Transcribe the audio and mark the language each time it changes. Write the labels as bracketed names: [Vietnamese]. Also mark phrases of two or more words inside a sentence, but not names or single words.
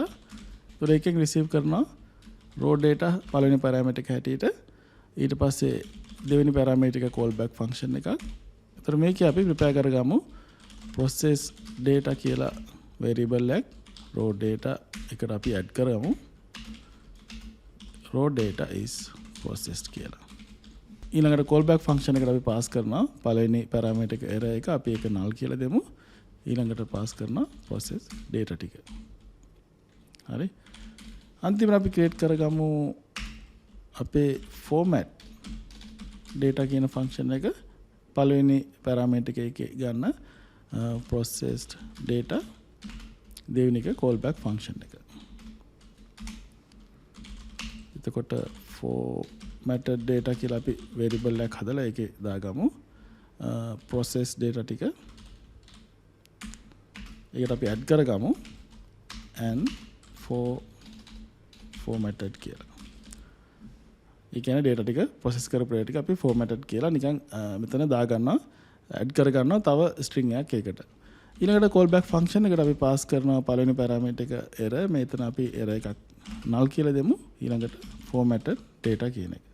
[Sinhala] ඒතර එකෙන් receive කරනවා [English] raw data [Sinhala] පළවෙනි parameter එක හැටියට. ඊට පස්සේ දෙවෙනි parameter එක [English] callback function [Sinhala] එකක්. ඒතර මේකේ අපි prepare කරගමු [English] process data [Sinhala] කියලා variable එකක් [English] raw data [Sinhala] එකට අපි add කරමු. [English] raw data is processed කියලා. [Sinhala] ඊළඟට [English] callback function [Sinhala] එකට අපි pass කරනවා පළවෙනි parameter එක error එක අපි ඒක null කියලා දෙමු. ඊළඟට pass කරනවා [English] process data [Sinhala] ටික. හරි. අන්තිමට අපි create කරගමු අපේ [English] format data [Sinhala] කියන function එක පළවෙනි parameter එකේ ගන්න [English] processed data [Sinhala] දෙවෙනි එක [English] callback function [Sinhala] එක. එතකොට [English] formatted data [Sinhala] කියලා අපි variable එකක් හදලා ඒකේ දාගමු [English] process data [Sinhala] ටික. ඒකට අපි add කරගමු [English] and formatted [Sinhala] කියලා. ඒ කියන්නේ data ටික process කරපු data ටික අපි formatted කියලා නිකන් මෙතන දාගන්නවා add කරගන්නවා තව string එකක් ඒකට. ඊළඟට [English] callback function [Sinhala] එකට අපි pass කරනවා පළවෙනි parameter එක error. මෙතන අපි error එකක් null කියලා දෙමු. ඊළඟට [English] formatted data [Sinhala] කියන එක.